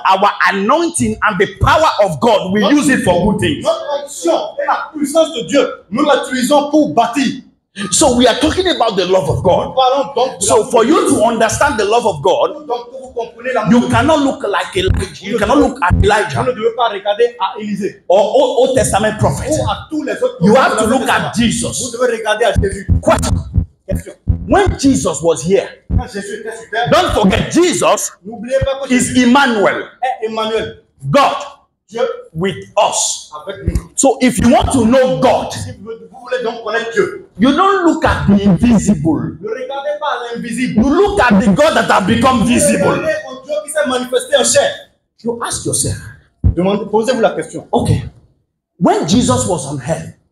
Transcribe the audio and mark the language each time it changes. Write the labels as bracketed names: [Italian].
[English] Our anointing and the power of God, we use it for good things. [French] Notre onction et la puissance de Dieu, nous l'utilisons pour bâtir. [English] So we are talking about the love of [French] Nous [English] God. [French] parlons donc de [English] So [French] l'amour [English] for [French] de [English] you [French] Dieu. [English] to understand the love of God, [French] Donc que vous compreniez l'amour [English] you [French] de Dieu, [English] cannot look like Elijah. You cannot look at [French] vous [English] Elijah [French] ne devez pas regarder à Élisée [English] or Old Testament prophets. [French] ou à tous les autres. [English] You have to look at [French] Vous [English] Jesus. [French] devez regarder à Jésus. [English] Question. [French] Question. [English] When Jesus was here, [French] Quand Jésus était sur terre, [English] don't forget Jesus [French] n'oubliez pas que [English] is [French] Jésus [English] Emmanuel, [French] est Emmanuel, [English] God [French] Dieu [English] with us. [French] avec nous. [English] So if you want to know God, [French] Si vous voulez donc connaître Dieu, [English] you don't look at the invisible. [French] ne regardez pas à l'invisible. [English] You look at the God that has become visible. [French] Regardez au Dieu qui s'est manifesté en chair. [English] You ask yourself, [French] Posez-vous la question. [English] okay, when Jesus was on earth,